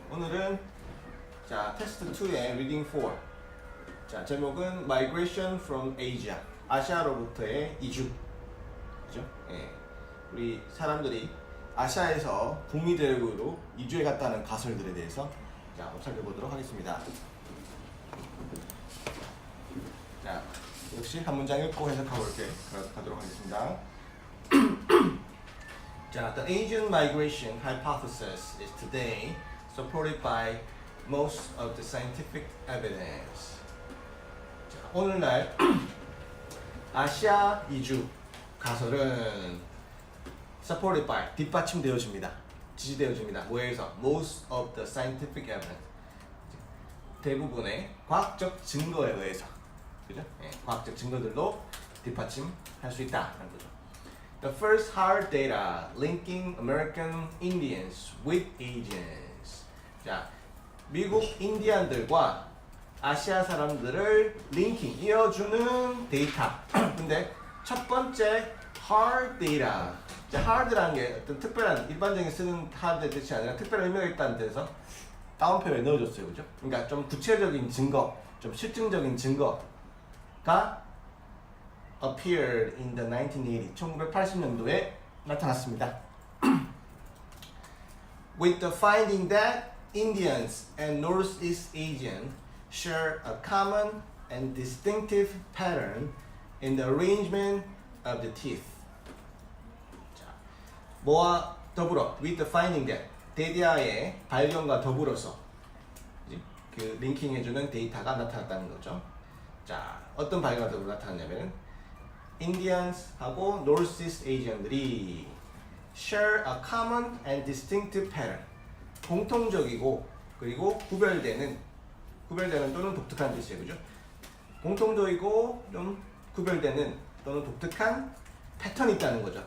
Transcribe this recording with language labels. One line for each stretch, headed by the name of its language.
Korean: 오늘은 테스트 2의 reading 4. 자, 제목은 Migration from Asia. 아시아로부터의 이주. 그죠? 예. 우리 사람들이 아시아에서 북미 대륙으로 이주해 갔다는 가설들에 대해서 한번 살펴보도록 하겠습니다. 자, 역시 한 문장 읽고 해석하고 이렇게 가도록 하겠습니다.
English: The Asian migration hypothesis is today supported by most of the scientific evidence.
Korean: 자, 오늘날 아시아 이주 가설은
English: supported by
Korean: 뒷받침되어집니다. 지지되어집니다. 뭐에서?
English: Most of the scientific evidence.
Korean: 대부분의 과학적 증거에 의해서, 그죠? 예, 과학적 증거들로 뒷받침할 수 있다는 거죠.
English: The first hard data linking American Indians with Asians.
Korean: 자, 미국 인디안들과 아시아 사람들을 링킹, 이어주는 데이터. 근데 첫 번째
English: hard data.
Korean: 자, hard라는 게 어떤 특별한, 일반적인 쓰는 hard의 뜻이 아니라 특별한 의미가 있다는 데서 따옴표에 넣어줬어요. 그죠? 그러니까 좀 구체적인 증거, 좀 실증적인 증거가
English: appeared in the 1980,
Korean: 1980년도에 나타났습니다.
English: With the finding that Indians and Northeast Asians share a common and distinctive pattern in the arrangement of the teeth.
Korean: 자, 뭐와 더불어,
English: with the finding that,
Korean: 데이터의 발견과 더불어서 그 링킹해주는 데이터가 나타났다는 거죠. 자, 어떤 발견과 더불어 나타났냐면은 Indians하고 Northeast Asian들이
English: share a common and distinctive pattern.
Korean: 공통적이고 그리고 구별되는 또는 독특한 뜻이에요, 그죠? 공통적이고 좀 구별되는 또는 독특한 패턴이 있다는 거죠.